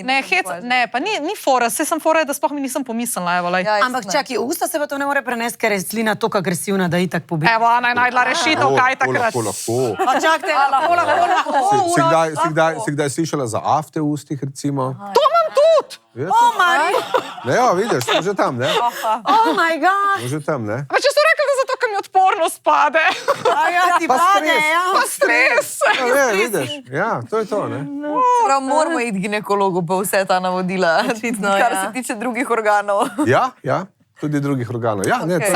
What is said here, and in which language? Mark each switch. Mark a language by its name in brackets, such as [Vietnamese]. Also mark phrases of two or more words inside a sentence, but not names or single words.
[Slovenian] Ne, ne, pa ni fora, saj sem fora, da sploh mi nisem pomislila, evo, lej. Ja, jaz Ampak ne. čakaj, usta se pa to ne more prenesti, ker je slina tako agresivna, da itak pobi. Evo, Ana je najdla rešitev, kaj takrat. Lahko. Pa čakajte, Si kdaj slišala za afte v ustih, recimo? To imam tudi! [English] oh my, [Slovenian] Ne, ja, vidiš, smo že tam, ne? [English] oh my god, [Slovenian] Smo že tam, ne? Pa če so rekli, da zato, ker mi odpornost pade. a ja, ti Pa pade, stres. ja. Pa stres. Ja, ne, vidiš, ja, to je to, ne? Prav, moramo iti ginekologu pa vse ta navodila, kar ja. se tiče drugih organov. Ja, tudi drugih organov. Ja, ne, to je